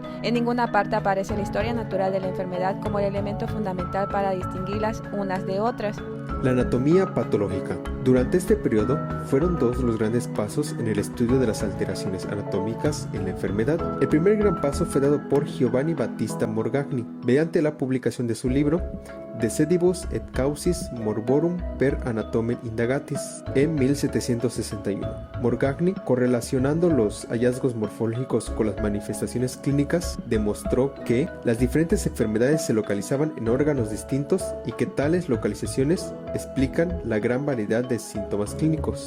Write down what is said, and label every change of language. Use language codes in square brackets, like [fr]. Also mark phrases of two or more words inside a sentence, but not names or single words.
[es] En ninguna parte aparece la historia natural de la enfermedad como el elemento fundamental para distinguirlas unas de otras. La anatomía patológica. Durante este periodo fueron dos los grandes pasos en el estudio de las alteraciones anatómicas en la enfermedad. El primer gran paso fue dado por Giovanni Battista Morgagni mediante la publicación de su libro De sedibus et causis morborum per anatomen indagatis en 1761. Morgagni, correlacionando los hallazgos morfológicos con las manifestaciones clínicas, demostró que las diferentes enfermedades se localizaban en órganos distintos y que tales localizaciones explican la gran variedad de síntomas clínicos.